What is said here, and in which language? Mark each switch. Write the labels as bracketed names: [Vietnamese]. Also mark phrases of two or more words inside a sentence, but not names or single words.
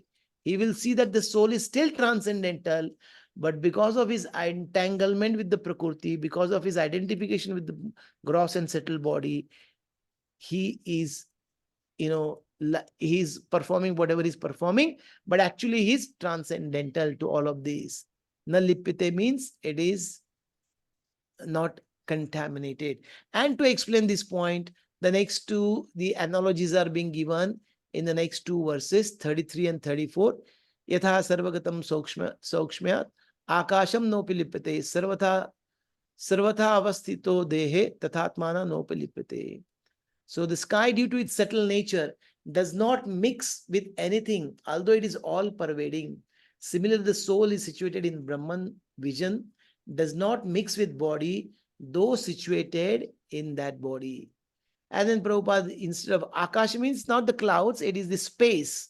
[English] He will see that the soul is still transcendental, but because of his entanglement with the prakriti, because of his identification with the gross and subtle body, he is, he's performing whatever he's performing, but actually he's transcendental to all of these. [Sanskrit] Na lipite [English] means it is not contaminated. And to explain this point, the analogies are being given in the next two verses, 33 and 34. [Sanskrit] Yatha sarvagatam saukshmyat akasham nopi lipate sarvatha avasthito dehe tathatmana nopi lipate. [English] So the sky, due to its subtle nature, does not mix with anything, although it is all pervading. Similarly, the soul is situated in Brahman vision, does not mix with body, though situated in that body. And then Prabhupada, instead of Akash means not the clouds, it is the space.